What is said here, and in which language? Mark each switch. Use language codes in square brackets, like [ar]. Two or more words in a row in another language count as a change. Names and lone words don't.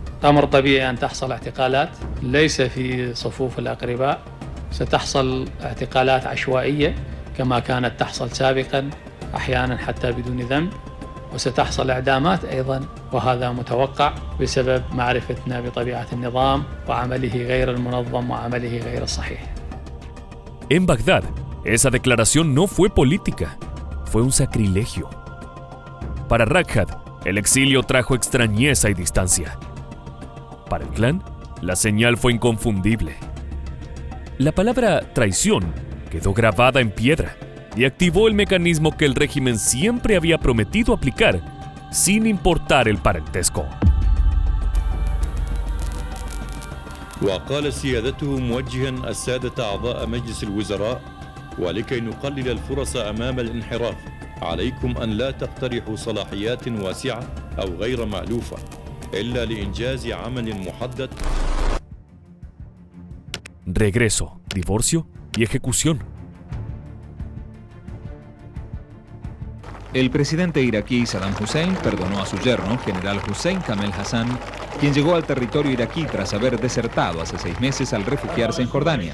[ar] أمر طبيعي أن تحصل اعتقالات ليس في صفوف الأقرباء ستحصل اعتقالات عشوائية كما كانت تحصل سابقا أحيانا حتى بدون ذنب، وستحصل إعدامات أيضا، وهذا متوقع بسبب معرفتنا بطبيعة النظام وعمله غير المنظم وعمله غير الصحيح. [es] En Bagdad, esa declaración no fue política, fue un sacrilegio. Para Rajad, el exilio trajo extrañeza y distancia. Para el clan, la señal fue inconfundible. La palabra traición quedó grabada en piedra y activó el mecanismo que el régimen siempre había prometido aplicar, sin importar el parentesco. [ar] وقال سيادته موجها السادة أعضاء مجلس الوزراء: ولكي نقلل الفرص أمام الانحراف عليكم أن لا تقترحوا صلاحيات واسعة أو غير مألوفة إلا لإنجاز عمل محدد. [es] Regreso, divorcio y ejecución. El presidente iraquí Saddam Hussein perdonó a su yerno, general Hussein Kamel Hassan, quien llegó al territorio iraquí tras haber desertado hace 6 meses al refugiarse en Jordania.